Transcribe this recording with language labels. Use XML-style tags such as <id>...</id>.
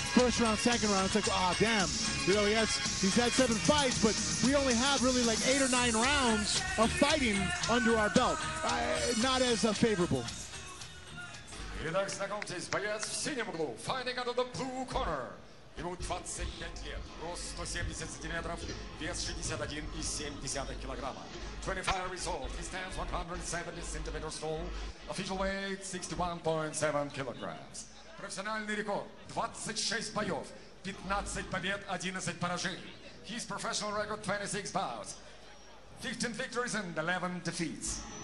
<en>First round, second round, it's like, damn. You know, he's had 7 fights, but we only have really like 8 or 9 rounds of fighting under our belt. Not as favorable.</en> <ru>Итак, знакомьтесь, боец в синем углу,</ru> <en>fighting out of the blue corner.</en> <ru>Ему 25 лет, рост 170 сантиметров, вес 61,7 килограмма.</ru> <en>25 years old, he stands 170 centimeters tall, official weight 61.7 kilograms.</en> <ru>Профессиональный рекорд 26 боев, 15 побед, 11 поражений.</ru> <en>His professional record 26 bouts, 15 victories and 11 defeats.</en>